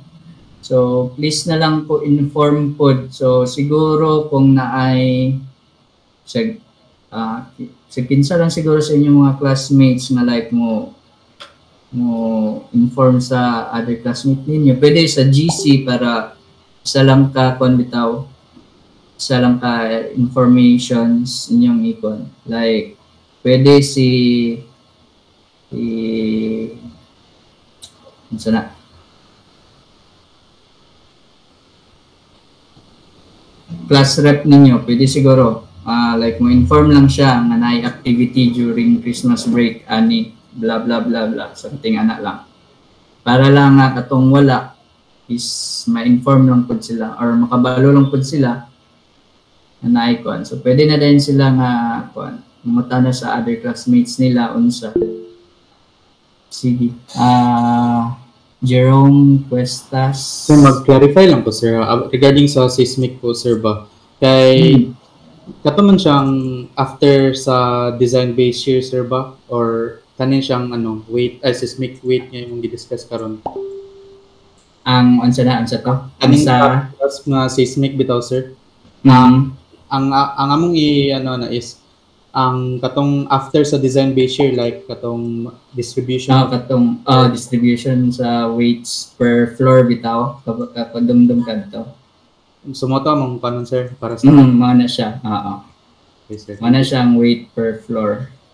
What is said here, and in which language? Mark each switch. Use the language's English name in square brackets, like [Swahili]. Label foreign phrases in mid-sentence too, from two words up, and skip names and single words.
[Cebuano] So please na lang po inform po. So siguro kung naay sa kinsa lang siguro sa inyong mga classmates nga like mo inform sa [English] other classmate [Cebuano] ninyo. Pwede sa GC para isa lang ka informations inyong ikon. Like pwede sana class rep ninyo, pwede siguro like mo inform lang siya nga naay [English] activity during Christmas break [Cebuano] ani blah blah blah blah something ana lang para lang nga katong wala is ma-inform lang pud sila or makabalo lang pud sila na naay kuan. So pwede na din sila nga kuan mangutana sa [English] other classmates [Cebuano] nila unsa. Sige. Jerome Cuestas. So mag-clarify lang po sir regarding sa seismic po sir ba. Kay kato man siyang after sa [English] design based year [Cebuano] sir ba or kanin siyang seismic weight nga yung gi-discuss karon. Ang unsa to? Kanin sa nga seismic bitaw sir. Ang among is ang katong after sa [English] design based year [Cebuano] like katong distribution distribution sa [English] weights per floor [Cebuano] bitaw kapag dumdum kadto. Sumoto among kanon sir para sa mana siya. [English] Okay, sir. [Cebuano] Mana siyang [English] weight per floor.